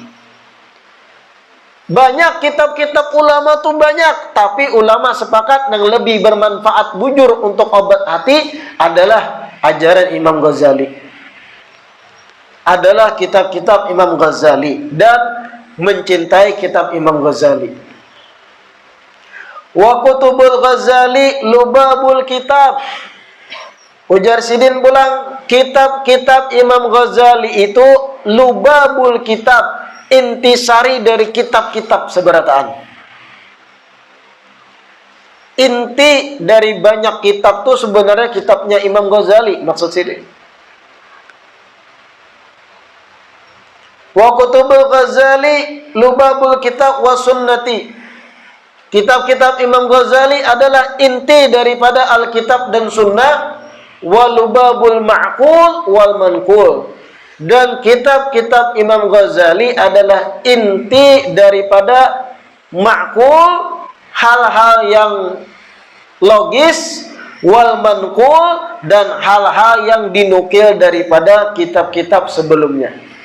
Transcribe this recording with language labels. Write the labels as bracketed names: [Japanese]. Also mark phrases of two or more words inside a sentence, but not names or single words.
[Indonesian] Banyak kitab-kitab ulama tuh banyak, tapi ulama sepakat yang lebih bermanfaat bujur untuk obat hati adalah ajaran Imam Ghazali, adalah kitab-kitab Imam Ghazali, dan mencintai kitab Imam Ghazali. [Arabic] وكتب الغزالي لباب الكتاب, [Indonesian] ujar sidin pulang, kitab-kitab Imam Ghazali itu [Arabic] لباب الكتاب, [Indonesian] intisari dari kitab-kitab seberataan. Inti dari banyak kitab tuh sebenarnya kitabnya Imam Ghazali, maksud sidin. [Arabic] وكتب الغزالي لباب الكتاب والسنة. [Indonesian] Kitab-kitab Imam Ghazali adalah inti daripada Alkitab dan Sunnah, [Arabic] ولباب المعقول والمنقول. [Indonesian] Dan kitab-kitab Imam Ghazali adalah inti daripada ma'qul, hal-hal yang logis, [Arabic] والمنقول, [Indonesian] dan hal-hal yang dinukil daripada kitab-kitab sebelumnya.